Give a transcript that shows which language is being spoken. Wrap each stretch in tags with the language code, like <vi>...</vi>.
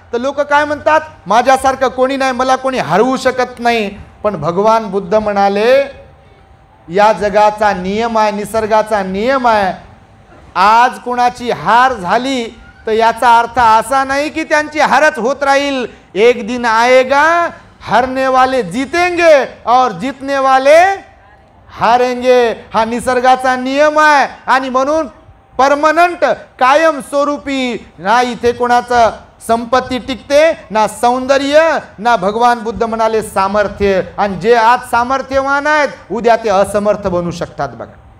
<mr>तर लोक काय म्हणतात, माझ्यासारखं कोणी नाही, मला कोणी हरवू शकत नाही. पण भगवान बुद्ध म्हणाले या जगाचा नियम आहे, निसर्गाचा नियम आहे. आज कोणाची हार झाली तर याचा अर्थ असा नाही की त्यांची हारच होत राहील.</mr> <hi>एक दिन आएगा हरने वाले जीतेंगे और जीतने वाले हारेंगे</hi> <mr>हा निसर्गाचा नियम आहे आणि म्हणून परमनंट कायम स्वरूपी ना इथे कोणाचं संपत्ती टिकते ना सौंदर्य ना भगवान बुद्ध म्हणाले सामर्थ्य आणि जे आज सामर्थ्यवान आहेत उद्या ते असमर्थ बनू शकतात बघा</mr>